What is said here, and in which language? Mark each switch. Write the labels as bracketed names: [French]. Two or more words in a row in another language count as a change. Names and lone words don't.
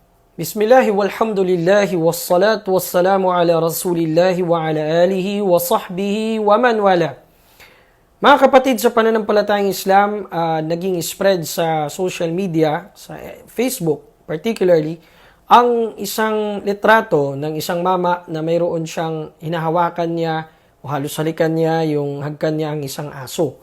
[Arabic] بسم الله والحمد لله والصلاة والسلام على رسول الله وعلى آله وصحبه ومن والاه. [Filipino] Mga kapatid, sa pananampalatayang Islam, naging spread sa [English] social media, [Filipino] sa Facebook particularly, ang isang litrato ng isang mama na mayroon siyang hinahawakan niya o halos halikan niya, yung hagkan niya ang isang aso.